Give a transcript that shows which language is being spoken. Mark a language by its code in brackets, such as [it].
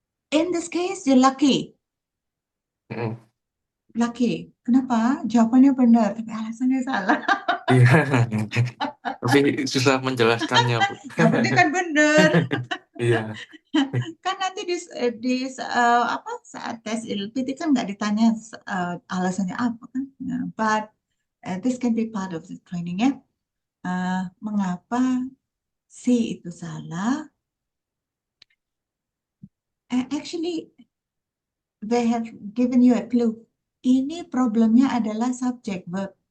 [en] In this case, you're lucky. Mm. Lucky. [id] Kenapa? Jawabannya benar, tapi alasannya salah. Iya, tapi susah menjelaskannya Bu. Yang penting kan benar. Iya, Kan nanti apa saat tes ILPT kan nggak ditanya alasannya apa kan. [en] Nah, but this can be part of the training ya. [id] Mengapa C itu salah? [en] Actually, they have given you a clue. [id] Ini problemnya adalah subject verb.